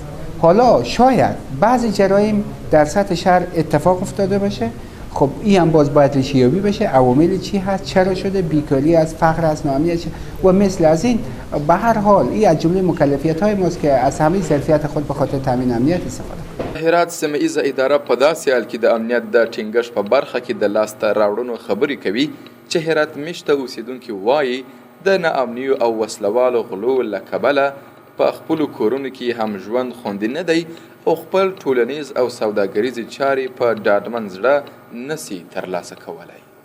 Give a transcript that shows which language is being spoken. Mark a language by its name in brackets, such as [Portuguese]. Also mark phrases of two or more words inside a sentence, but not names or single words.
[Persian] حالا شاید بعضی جرایم در سطح شهر اتفاق افتاده باشه، خب این هم باز باید ریشه‌یابی بشه. عوامل چی هست، چرا شده، بیکاری از، فقر از، ناامنیت و مثل از این. به هر حال این از جمله مکلفیت‌های ماست که از همه ظرفیت خود به خاطر تامین امنیت استفاده کنیم. [Pashto] هرات سیمه ایزه اداره په داسې حال کې د امنیت د ټینګښت په برخه کې د لاسته راوړنو خبرې کوي چې هرات میشته اوسیدونکي وایي د ناامنیو او وسلوالو غلو له کبله په خپلو کورونو کې هم ژوند خوندي نه دی او خپل ټولنیز او سوداګریزې چارې په ډاډمن زړه نسي ترلاسه کولی.